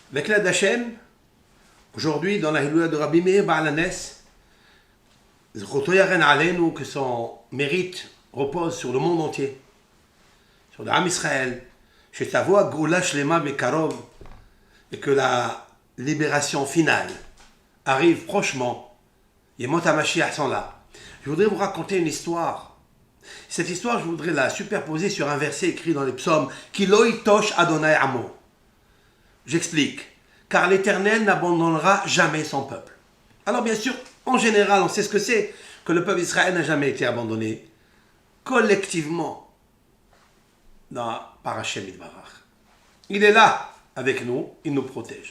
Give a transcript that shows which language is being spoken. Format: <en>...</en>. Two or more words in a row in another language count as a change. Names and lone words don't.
<fr>l'aide d'Hachem, aujourd'hui, dans la Hiloula de Rabbi Meir Baal HaNes, que son mérite repose sur le monde entier, sur l'âme Israël, chez ta voix,</fr> <he>גאולה שלמה בקרוב,</he> <fr>et que la libération finale arrive prochement.</fr> <he>ימות המשיח</he> <fr>sont là. Je voudrais vous raconter une histoire. Cette histoire, je voudrais la superposer sur un verset écrit dans les psaumes,</fr> <he>כי לא יטוש אדוני עמו.</he> <fr>J'explique. Car l'Éternel n'abandonnera jamais son peuple. Alors bien sûr, en général, on sait ce que c'est, que le peuple d'Israël n'a jamais été abandonné. Collectivement, par</fr> <he>השם יתברך.</he> <fr>Il est là avec nous, il nous protège.</fr>